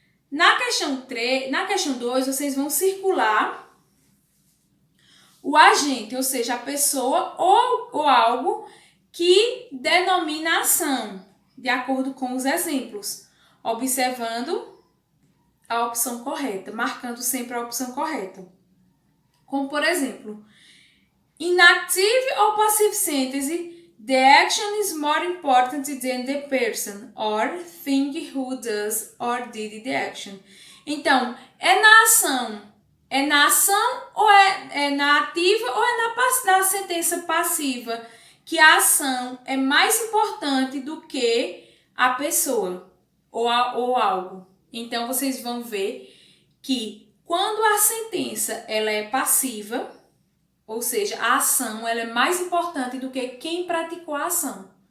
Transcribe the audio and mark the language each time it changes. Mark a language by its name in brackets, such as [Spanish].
[Portuguese] Na questão 2, vocês vão circular o agente, ou seja, a pessoa ou algo que denomina a ação, de acordo com os exemplos, observando a opção correta, marcando sempre a opção correta. Como, por exemplo, [English] in active or passive sentence, the action is more important than the person or thing who does or did the action. [Portuguese] Então, é na ação ou é na ativa ou é na sentença passiva que a ação é mais importante do que a pessoa ou algo. Então, vocês vão ver que quando a sentença ela é passiva, ou seja, a ação ela é mais importante do que quem praticou a ação.